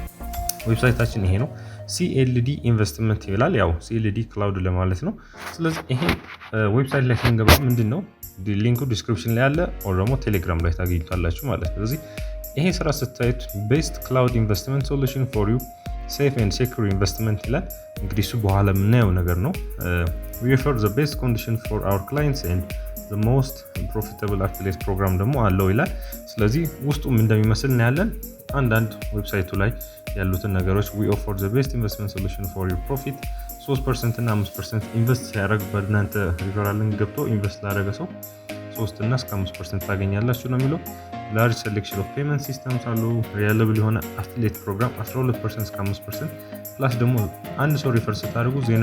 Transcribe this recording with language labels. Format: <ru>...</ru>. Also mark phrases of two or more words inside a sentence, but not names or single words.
<am>ዌብሳይታችን ይሄ ነው። CLD ኢንቨስትመንት ይላል። ያው CLD ክላውድ ለማለት ነው። ስለዚህ ይሄ ዌብሳይት ላይ ስንገባ ምንድነው ሊንኩ ዲስክሪፕሽን ላይ አለ፣ ኦር ደግሞ ቴሌግራም ላይ ታገኙታላችሁ ማለት ነው። ስለዚህ ይሄ ስራ ስታዩት</am> <en>best cloud investment solution for you safe and secure investment</en> <am>ይላል። እንግዲህ እሱ በኋላ የምናየው ነገር ነው።</am> <en>we offer the best condition for our clients and the most profitable affiliate program</en> <am>ደግሞ አለው ይላል። ስለዚህ ውስጡ ምን እንደሚመስል እናያለን። አንዳንድ ዌብሳይቱ ላይ ያሉትን ነገሮች</am> <en>we offer the best investment solution for your profit</en> <am>3% እና 5% ኢንቨስት ሲያደርግ በእናንተ ሪፈራልን ገብቶ ኢንቨስት ላደረገ ሰው 3 እና እስከ 5% ታገኛላችሁ ነው የሚለው።</am> <en>large selection of payment systems</en> <am>አሉ። ሪላብል የሆነ</am> <en>affiliate program</en> <am>12% እስከ 5% ፕላስ ደግሞ አንድ ሰው ሪፈር ስታደርጉ</am>